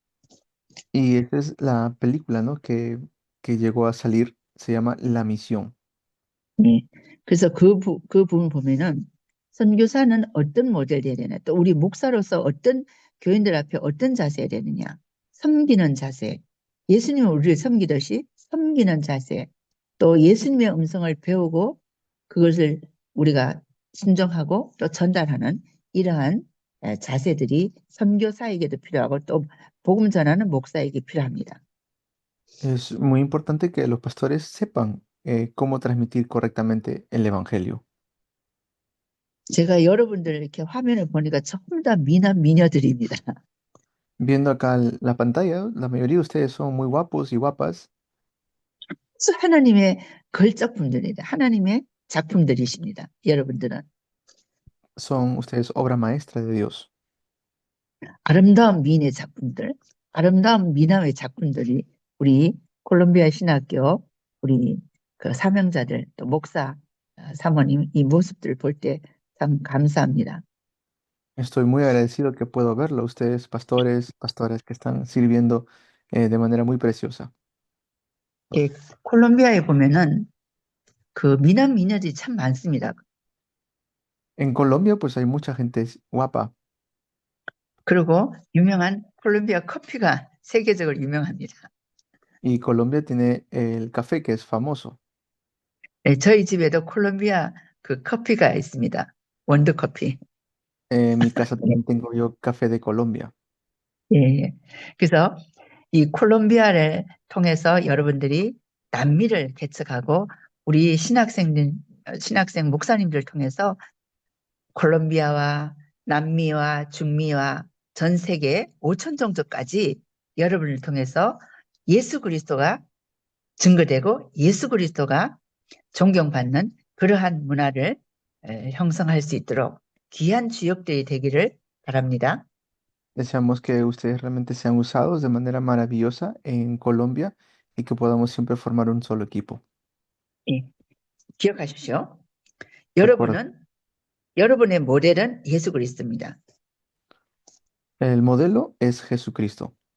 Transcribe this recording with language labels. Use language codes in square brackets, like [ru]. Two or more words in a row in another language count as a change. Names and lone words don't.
[es] Y esa es la película, ¿no? Que llegó a salir, se llama La Misión. [ko] 예, 그래서 그 부분 보면은 선교사는 어떤 모델이 돼야 되나, 또 우리 목사로서 어떤 교인들 앞에 어떤 자세야 되느냐, 섬기는 자세, 예수님은 우리를 섬기듯이 섬기는 자세, 또 예수님의 음성을 배우고 그것을 우리가 순종하고 또 전달하는 이러한 자세들이 선교사에게도 필요하고 또 복음 전하는 목사에게 필요합니다. [es] Es muy importante que los pastores sepan cómo transmitir correctamente el evangelio. [ko] 제가 여러분들 이렇게 화면을 보니까 전부 다 미남 미녀들입니다. [es] Viendo acá la pantalla, la mayoría de ustedes son muy guapos y guapas. [ko] 하나님의 걸작품들입니다. 하나님의 작품들이십니다. 여러분들은 [es] Son ustedes obra maestra de Dios. [ko] 아름다운 미인의 작품들, 아름다운 미남의 작품들이 우리 콜롬비아 신학교 우리 그 사명자들 또 목사 사모님 이 모습들을 볼 때 참 감사합니다. [es] Estoy muy agradecido que puedo verlo, ustedes pastores, pastoras que están sirviendo de manera muy preciosa. [ko] 예, 콜롬비아에 보면은 그 미남 미녀들이 참 많습니다. [es] En Colombia, pues hay mucha gente guapa [ko] 그리고 유명한 콜롬비아 커피가 세계적으로 유명합니다. [es] y Colombia tiene el café que es famoso. [ko] 네, 저희 집에도 콜롬비아 그 커피가 있습니다. 원두 커피. [es] En mi casa también tengo yo café de Colombia. [ko] 예. 그래서 이 콜롬비아를 통해서 여러분들이 남미를 개척하고 우리 신학생 목사님들 통해서 콜롬비아와 남미와 중미와 전 세계 5천 종족까지 여러분을 통해서 예수 그리스도가 증거되고 예수 그리스도가 존경받는 그러한 문화를 형성할 수 있도록 귀한 주역들이 되기를 바랍니다. [es] Deseamos que ustedes realmente sean usados de manera maravillosa en Colombia y que podamos siempre formar un solo equipo. [ko] 예, 기억하십시오. [es] Recuerda, [ko] 여러분의 모델은 예수 그리스도입니다. [es] el modelo es Jesucristo.